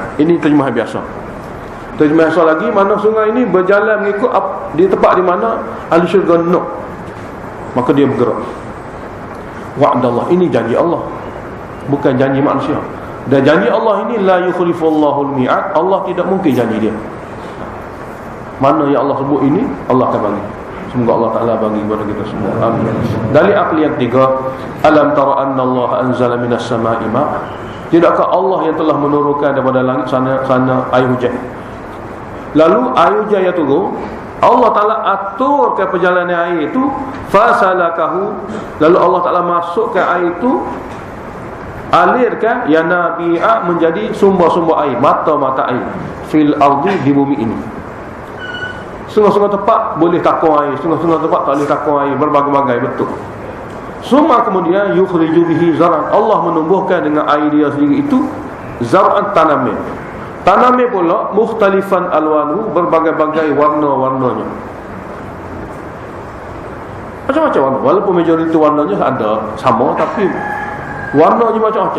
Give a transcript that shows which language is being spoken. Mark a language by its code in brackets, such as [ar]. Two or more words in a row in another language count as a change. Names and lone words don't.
[ms] Ini terjemah biasa. Terjemah biasa lagi, mana sungai ini berjalan mengikut di tempat di mana ahli syurga nak, maka dia bergerak. Wa'dallah, ini janji Allah, bukan janji manusia. Dan janji Allah ini [ar] لا يخلف الله الميعاد, [ms] Allah tidak mungkin janji dia. Mana yang Allah sebut ini, Allah akan bagi. Semoga Allah Ta'ala bagi kepada kita semua. Amin. Dalil akli yang ketiga, [ar] ألم تر أن الله أنزل من السماء ماء', [ms] tidakkah Allah yang telah menurunkan daripada langit sana air hujan. Lalu air hujan yang turun, Allah Ta'ala aturkan perjalanan air itu, fasalakahu, lalu Allah Ta'ala masukkan air itu, alirkan yanabi'a, menjadi sumber-sumber air, mata-mata air [ar] في الأرض, [ms] di bumi ini. Sungai-sungai tempat boleh takung air, sungai-sungai tempat tak boleh takung air, berbagai-bagai bentuk. Semua kemudian [ar] يخرج به زرعا, [ms] Allah menumbuhkan dengan air dia sendiri itu zar'an, tanaman. Tanaman pula [ar] مختلفا ألوانه, [ms] berbagai-bagai warna-warnanya. Macam-macam warna, walaupun majoriti warnanya ada sama, tapi warnanya macam-macam.